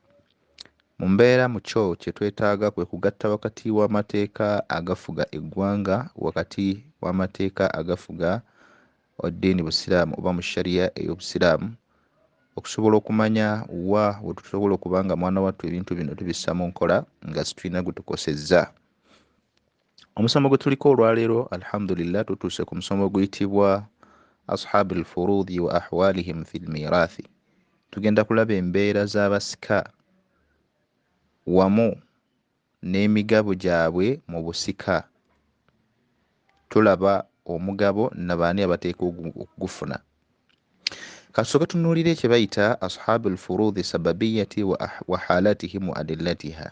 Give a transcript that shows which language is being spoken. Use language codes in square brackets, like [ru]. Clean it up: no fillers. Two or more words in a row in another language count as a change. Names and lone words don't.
[lg] Mu mbeera mu kyo kye twetaaga kwe kugatta wakati w'amateeka agafuga eggwanga wakati w'amateeka agafuga eddiini Busiraamu oba mu sharia ey'Obusiraamu, okusobola okumanya wa we tusobola okuba nga mwana wattu ebintu bino tubissa mu nkola nga situlina gwe tukosezza. Omusomo gwe tuliko olwaleero alhamdulillah tutuuse ku musomo guyitibwa [ar] أصحاب الفروض وأحوالهم في الميراث. [lg] Tugenda kulaba embeera z'abasika wamu n'emigabo gyabwe mu busika. Tulaba omugabo nabaani abateeka okugufuna. Kasooka tunuulire kye bayita [ar] أصحاب الفروض سببياتي وحالاتهم وأدلتها.